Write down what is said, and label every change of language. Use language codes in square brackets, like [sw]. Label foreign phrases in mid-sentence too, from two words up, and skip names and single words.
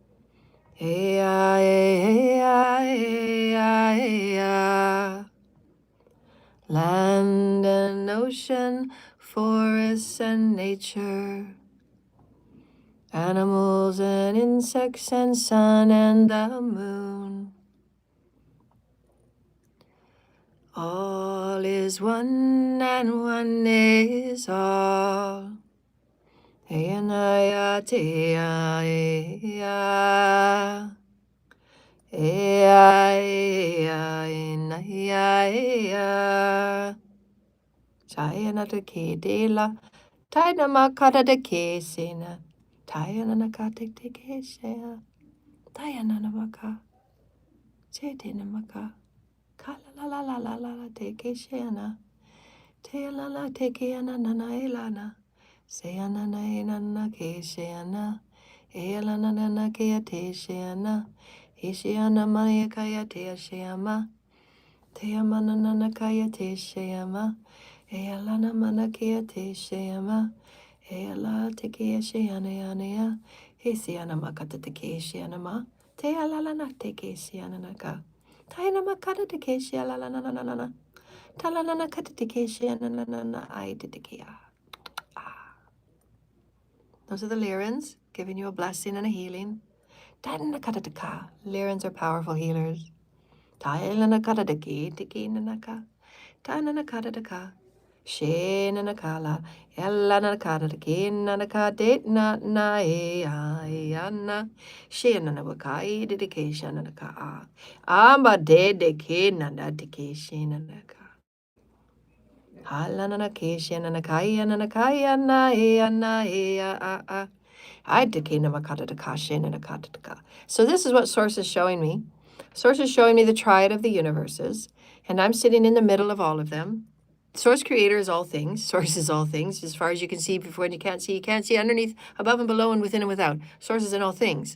[en] Land and ocean, forests and nature, animals and insects and sun and the moon. All is one and one is all. Eyanaya teya eya. Eya eya enaya eya. Chayana te ke de la. Taina makata de ke sena. Tayana nakate te ke sea. Tayana namaka. Chete namaka. Kala la la la la la la te ke sheana. Te la la te ke ana nana elana. Seana na enana ke sheana. Elana nana ke a te sheana. Ishiana maya kaya te sheama. Te amana nana kaya te sheama. Elana mana ke a te sheama. Ela te ke sheana yanea. Isiana makata te ke sheana ma. Te alala na te ke sheana naka. Taina makata te ke sheana la na na na na na. Talalana kata te ke sheana na na na ai te ke a. Those are the Lyrans, giving you a blessing and a healing. Lyrans are powerful healers. Shenanakala, Elanakata, the Kinanaka, na na ayana, Shenanakai, dedication and a ka. Amba de kinana, dedication and a ka. Halanakation and a kaya and a kaya na ea. I decay namakata de kashin and a kataka. So this is what Source is showing me. Source is showing me the triad of the universes, and I'm sitting in the middle of all of them. Source creator is all things. Source is all things. As far as you can see, before when you can't see underneath, above and below, and within and without. Source is in all things.